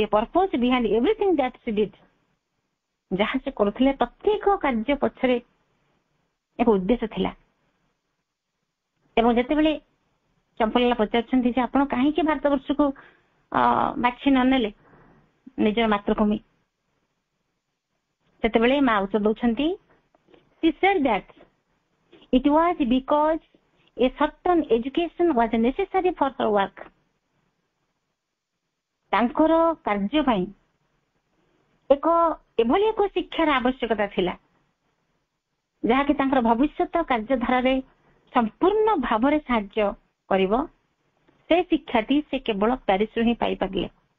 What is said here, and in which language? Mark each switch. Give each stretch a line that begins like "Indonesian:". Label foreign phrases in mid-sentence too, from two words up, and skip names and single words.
English: Purpose behind everything that she did.
Odia: ଯାହା ସେ କରୁଥିଲେ ପ୍ରତ୍ୟେକ କାର୍ଯ୍ୟ ପଛରେ ଏକ ଉଦ୍ଦେଶ୍ୟ ଥିଲା। ଏବଂ ଯେତେବେଳେ ଚମ୍ପକଲାଲ ପଚାରୁଛନ୍ତି ଯେ ଆପଣ କାହିଁକି ଭାରତବର୍ଷକୁ ବାଛି ନ ନେଲେ ନିଜର ମାତୃଭୂମି, ସେତେବେଳେ ମା ଉତ୍ତର ଦଉଛନ୍ତି,
English: she said that it was because a certain education was necessary for her work.
Odia: ତାଙ୍କର କାର୍ଯ୍ୟ ପାଇଁ ଏଭଳି ଏକ ଶିକ୍ଷାର ଆବଶ୍ୟକତା ଥିଲା ଯାହାକି ତାଙ୍କର ଭବିଷ୍ୟତ କାର୍ଯ୍ୟଧାରାରେ ସମ୍ପୂର୍ଣ୍ଣ ଭାବରେ ସାହାଯ୍ୟ କରିବ। ସେ ଶିକ୍ଷାଟି ସେ କେବଳ ପ୍ୟାରିସରୁ ହିଁ ପାଇପାରିଲେ।